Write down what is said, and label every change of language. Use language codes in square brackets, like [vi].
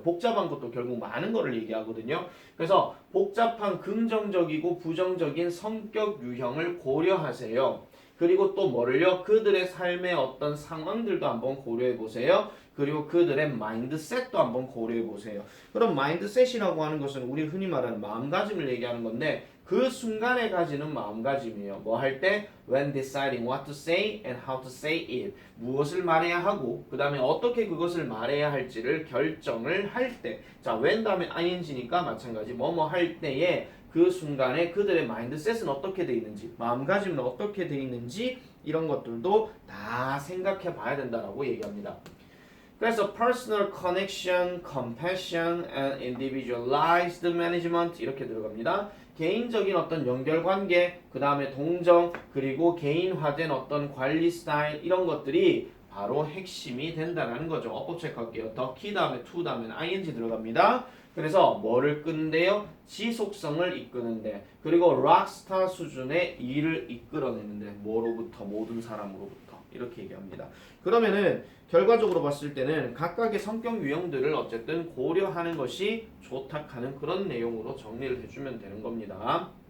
[ko] 복잡한 것도 결국 많은 거를 얘기하거든요. 그래서 복잡한 긍정적이고 부정적인 성격 유형을 고려하세요. 그리고 또 뭐를요? 그들의 삶의 어떤 상황들도 한번 고려해 보세요. 그리고 그들의 마인드셋도 한번 고려해 보세요. 그럼 마인드셋이라고 하는 것은 우리 흔히 말하는 마음가짐을 얘기하는 건데 그 순간에 가지는 마음가짐이에요. 뭐 할 때? [en] When deciding what to say and how to say it. [ko] 무엇을 말해야 하고 그 다음에 어떻게 그것을 말해야 할지를 결정을 할 때. 자, when 다음에 ing니까 마찬가지 뭐뭐 할 때에 그 순간에 그들의 마인드셋은 어떻게 돼 있는지, 마음가짐은 어떻게 돼 있는지 이런 것들도 다 생각해 봐야 된다라고 얘기합니다. [en] 그래서 personal connection, compassion, and individualized management [ko] 이렇게 들어갑니다. 개인적인 어떤 연결관계, 그 다음에 동정, 그리고 개인화된 어떤 관리 스타일 이런 것들이 바로 핵심이 된다는 거죠. 어법 체크할게요. the key 다음에 to 다음에 ing 들어갑니다. 그래서 뭐를 끄는데요? 지속성을 이끄는데, 그리고 락스타 수준의 일을 이끌어내는데, 뭐로부터? 모든 사람으로부터 이렇게 얘기합니다. 그러면은 결과적으로 봤을 때는 각각의 성격 유형들을 어쨌든 고려하는 것이 좋다 하는 그런 내용으로 정리를 해주면 되는 겁니다.